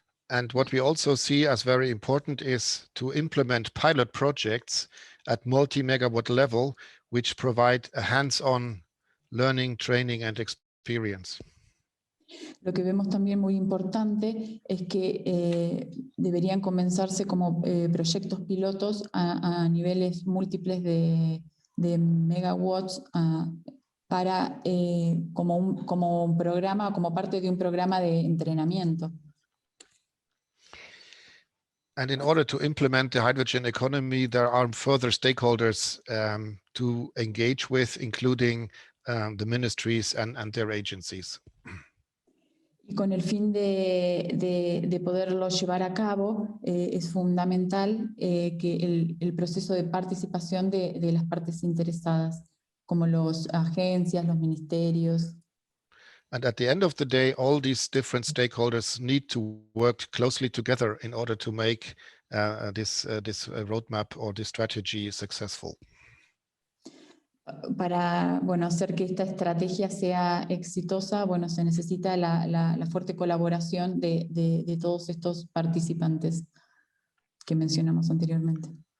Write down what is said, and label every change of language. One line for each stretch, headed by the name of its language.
English: And what we also see as very important is to implement pilot projects at multi-megawatt level, which provide a hands-on learning, training, and experience.
Spanish: Lo que vemos también muy importante es que deberían comenzarse como proyectos pilotos a niveles múltiples de megawatts para como un programa, como parte de un programa de entrenamiento.
English: And in order to implement the hydrogen economy, there are further stakeholders to engage with, including the ministries and their agencies.
Spanish: Y con el fin de poderlo llevar a cabo, es fundamental que el proceso de participación de las partes interesadas, como las agencias, los ministerios.
English: And at the end of the day, all these different stakeholders need to work closely together in order to make this roadmap or this strategy successful.
Spanish: Para hacer que esta estrategia sea exitosa, se necesita la fuerte colaboración de todos estos participantes que mencionamos anteriormente.